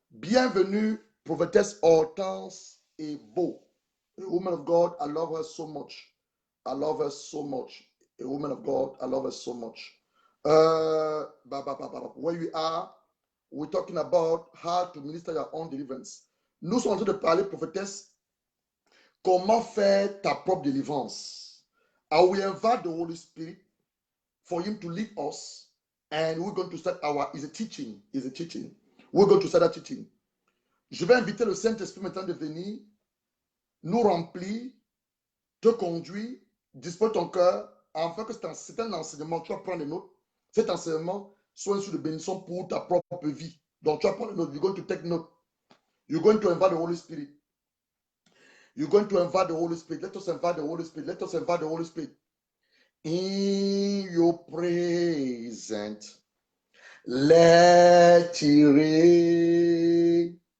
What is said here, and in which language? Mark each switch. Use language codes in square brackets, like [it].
[fr] Bienvenue, prophétesse Hortense Evo. [en] A woman of God, I love her so much. I love her so much. A woman of God, I love her so much. Where we are, we're talking about how to minister your own deliverance. [fr] Nous sommes en train de parler, prophétesse, comment faire ta propre délivrance. [en] I will invite the Holy Spirit for him to lead us. And we're going to start is a teaching. We're going to start a teaching. [fr] Je vais inviter le Saint-Esprit maintenant de venir nous remplir, te conduire, dispose ton cœur, afin que c'est un enseignement, tu vas prendre des notes. Cet enseignement soit une source de bénédiction pour ta propre vie. Donc tu vas prendre des notes. [en] You're going to take note. You're going to invite the Holy Spirit. You're going to invite the Holy Spirit. Let us invite the Holy Spirit. Let us invite the Holy Spirit. In your presence, let it rain.